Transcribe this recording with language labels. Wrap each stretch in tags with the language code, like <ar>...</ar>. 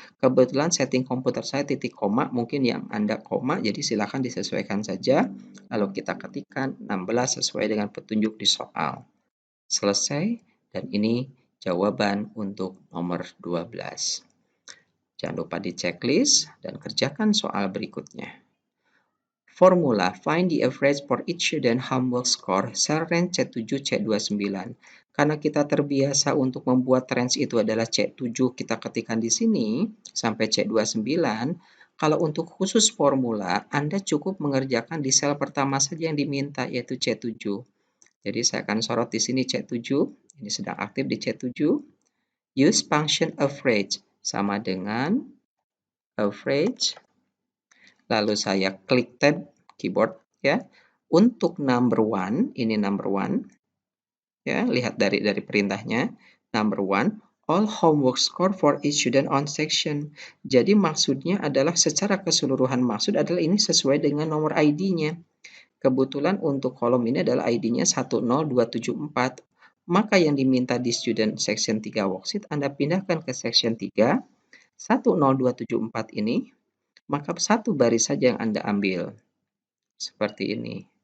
<id>Kebetulan setting komputer saya titik koma, mungkin yang Anda koma, jadi silakan disesuaikan saja. Lalu kita ketikkan 16 sesuai dengan petunjuk di soal. Selesai, dan ini jawaban untuk nomor 12. Jangan lupa di checklist dan kerjakan soal berikutnya.</id> <en>Formula, find the average for each student homework score, cell range C7, C29.</en> <id>Karena kita terbiasa untuk membuat range itu adalah C7, kita ketikkan di sini sampai C29. Kalau untuk khusus formula, Anda cukup mengerjakan di sel pertama saja yang diminta, yaitu C7. Jadi saya akan sorot di sini C7, ini sedang aktif di C7.</id> <en>Use function average,</en> <id>sama dengan average. Lalu saya klik tab keyboard, ya. Untuk</id> <en>number one,</en> <id>ini number one, ya, lihat dari perintahnya.</id> <en>Number one, all homework score for each student on section.</en> <id>Jadi maksudnya adalah secara keseluruhan, maksud adalah ini sesuai dengan nomor ID-nya. kebetulan untuk kolom ini adalah ID-nya 10274. Maka yang diminta di student section 3 worksheet Anda pindahkan ke section 3 10274 ini, maka satu baris saja yang Anda ambil. Seperti ini.</id>